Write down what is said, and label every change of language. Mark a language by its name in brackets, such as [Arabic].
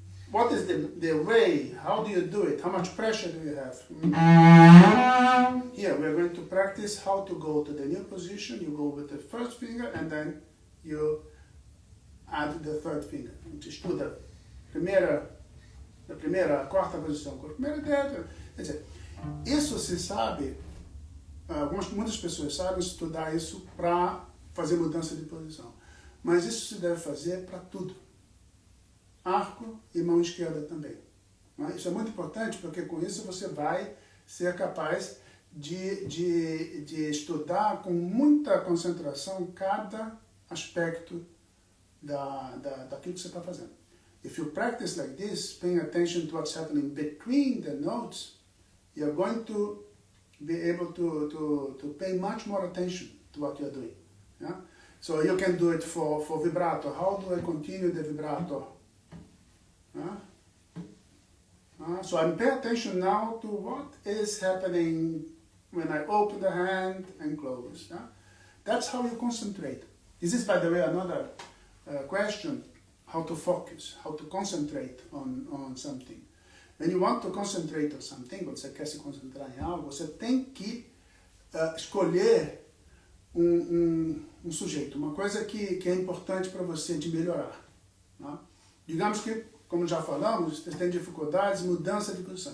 [English] What is the way? How do you do it? How much pressure do you have? Here we are going to practice how to go to the new position. You go with the first finger and then you add the third finger. [Portuguese] A gente estuda a primeira, a quarta posição com a primeira dedo. Quer dizer, isso se sabe, muitas pessoas sabem estudar isso para fazer mudança de posição. Mas isso se deve fazer para tudo. Arco e mão esquerda também. Isso é muito importante porque com isso você vai ser capaz de estudar com muita concentração cada aspecto daquilo que você está fazendo. [English] If you practice like this, paying attention to what's happening between the notes, you're going to be able to pay much more attention to what you're doing. Yeah? So you can do it for vibrato. How do I continue the vibrato? So I'm paying attention now to what is happening when I open the hand and close. That's how you concentrate. This is, by the way, another question, how to focus, how to concentrate on something. When you want to concentrate on something, [Portuguese] quando você quer se concentrar em algo, você tem que escolher um sujeito, uma coisa que é importante para você de melhorar. Digamos que, como já falamos, você tem dificuldades, mudança de posição.